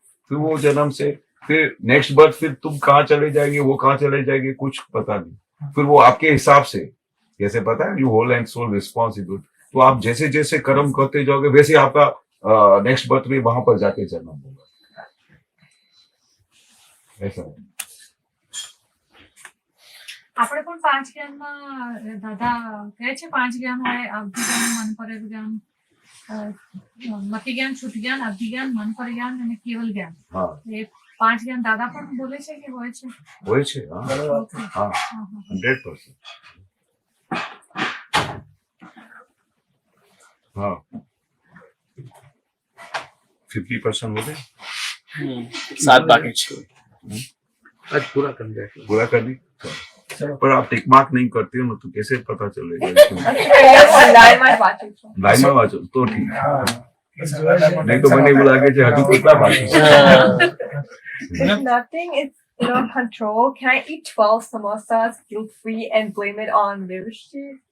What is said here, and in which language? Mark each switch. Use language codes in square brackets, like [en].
[hi] फिर वो जन्म से फिर नेक्स्ट बर्थ, फिर तुम कहाँ चले जाएंगे, वो कहाँ चले जाएंगे, कुछ पता नहीं। फिर वो आपके हिसाब से, जैसे पता है you whole and soul responsible, तो आप जैसे जैसे कर्म करते जाओगे वैसे आपका नेक्स्ट बर्थ में वहां पर जाके जन्म होगा। ऐसा [gu] આપણે પણ 5 જ્ઞાનમાં દાદા કહે છે 5 જ્ઞાન હોય: અવધિ જ્ઞાન, મન પર જ્ઞાન, મતિ જ્ઞાન, શુદ્ધ જ્ઞાન, અવધિ જ્ઞાન, મન પર જ્ઞાન અને કેવલ જ્ઞાન. હા, એ 5 જ્ઞાન દાદા પણ બોલે છે કે હોય છે? હોય છે। હા, 100%। [hi] हाँ, 50% हो गए, 7 बाकी છે। आज पूरा कर दिया। पूरा करनी। पर आप टिक मार्क नहीं करते हो तो कैसे पता चलेगा? लाइन में वाचो છો। लाइन में वाचो तो ठीक है, नहीं तो मैंने बोला कि हजू कितना बाकी है। [en] If nothing is in our control, can I eat 12 samosas guilt free and blame it on Virushi?